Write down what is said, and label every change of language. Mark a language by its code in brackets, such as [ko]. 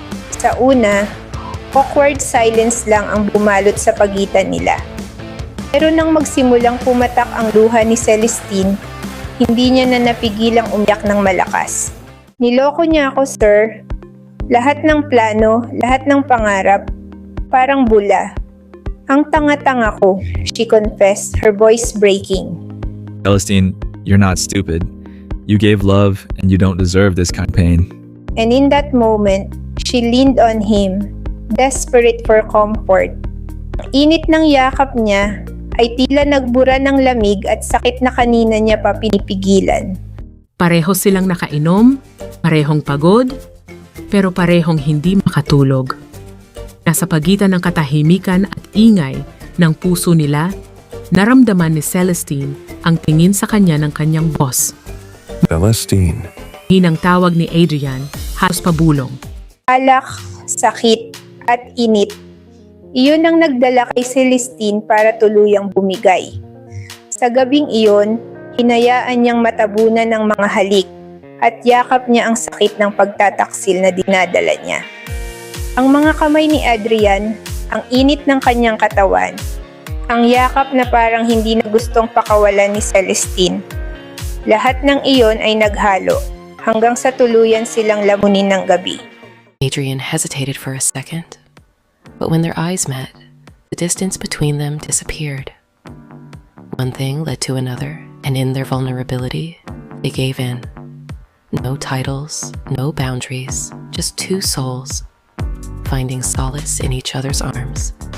[tl] Sa una, [en] awkward silence [tl] lang ang bumalot sa pagitan nila. Pero nang magsimulang pumatak ang luha ni Celestine, hindi niya na napigilang umiyak ng malakas. Niloko niya ako, sir. Lahat ng plano, lahat ng pangarap, parang bula. Ang tanga-tanga ko, [en] she confessed, her voice breaking. Celestine, you're not stupid. You gave love and you don't deserve this kind of pain. And in that moment, she leaned on him, desperate for comfort. [tl] Ang init ng yakap niya ay tila nagbura ng lamig at sakit na kanina niya pa pinipigilan. Pareho silang nakainom, parehong pagod, pero parehong hindi makatulog. Nasa pagitan ng katahimikan at ingay ng puso nila, naramdaman ni Celestine ang tingin sa kanya ng kanyang boss. Celestine. Hinang tawag ni Adrian, halos pabulong. Alak, sakit, at init. Iyon ang nagdala kay Celestine para tuluyang bumigay. Sa gabing iyon, hinayaan niyang matabunan ng mga halik at yakap niya ang sakit ng pagtataksil na dinadala niya. Ang mga kamay ni Adrian, ang init ng kanyang katawan, ang yakap na parang hindi na gustong pakawalan ni Celestine. Lahat ng iyon ay naghalo hanggang sa tuluyan silang lamunin ng gabi. [en] Adrian hesitated for a second, but when their eyes met, the distance between them disappeared. One thing led to another, and in their vulnerability, they gave in. No titles, no boundaries, just two souls, finding solace in each other's arms.